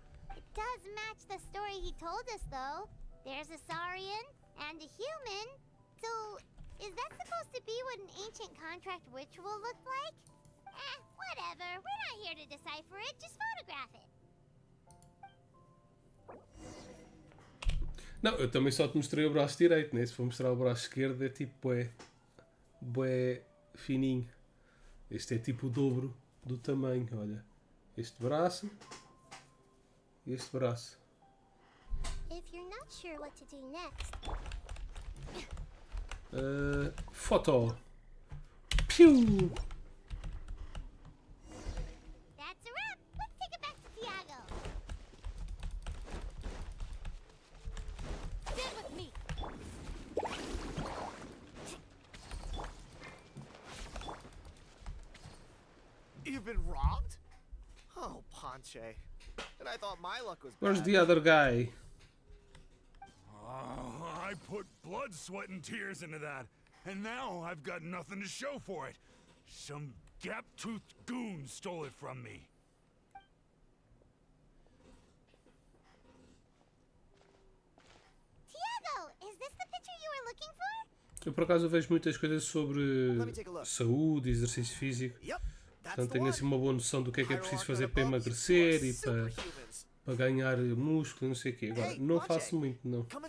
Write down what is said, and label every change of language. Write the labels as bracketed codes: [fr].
[en] It does match the story he told us, though. There's a Saurian and a human. So, is that supposed to be what an ancient contract ritual looked like? Whatever. We're not here to decipher it. Just photograph it. [pt] Não, eu também só te mostrei o braço direito, né? Se for mostrar o braço esquerdo é tipo bué fininho. Este é tipo o dobro do tamanho, olha. Este braço e este braço. [en] If you're not sure what to do next. Foto. Piu! That's a wrap. Let's take it back to Tiago. Stand with me. You've been robbed? Oh, Ponche. And I thought my luck was bad. Where's the other guy? I put blood, sweat, and tears into that, and now I've got nothing to show for it. Some gap-toothed goon stole it from me. Tiago, is this the picture you were looking for? [pt] Eu por acaso vejo muitas coisas sobre saúde, exercício físico. Portanto tenho assim uma boa noção do que é preciso fazer para emagrecer e para ganhar músculo e não sei o quê. Agora, não faço muito, não.